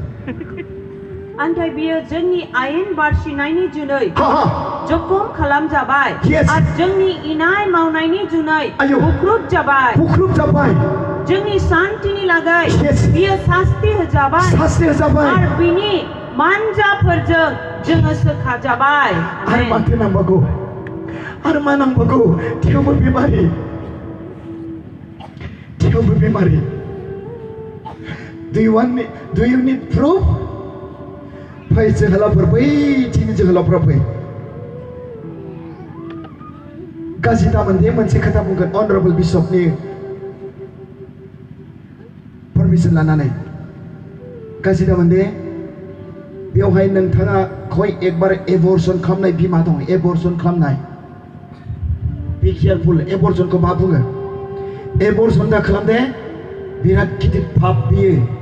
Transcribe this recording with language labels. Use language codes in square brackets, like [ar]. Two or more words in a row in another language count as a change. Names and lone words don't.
[brx] नाथाय बियो जोंनि आयेन बारसिनायनि जुनै जखम खालामजाबाय आरो जोंनि इनाय मावनायनि जुनै बुख्रुब जाबाय जोंनि शान्तिनि लागै बियो शास्ति होजाबाय आरो बिनि मानजाफोरजों जोङो सोखाजाबाय आरो माथो नांबावगौ आरो मा नांबावगौ थेवबो बेमारि [en] Do you need proof? [brx] फै जोहोलावफोर बैथिंनि जोहोलावफ्रा फै गाज्रि दामोनदे मोनसे खोथा बुंगोन अनरेबल बिशपनि पारमिसन लानानै गाज्रि दामोनदे बेवहाय नोंथाङा खय एकबार एबर्सन खालामनाय बिमा दं एबर्सन खालामनाय बि केयारफुल एबर्सनखौ मा बुङो एबर्सन दा खालामदे बिराद गिदिर पाप बियो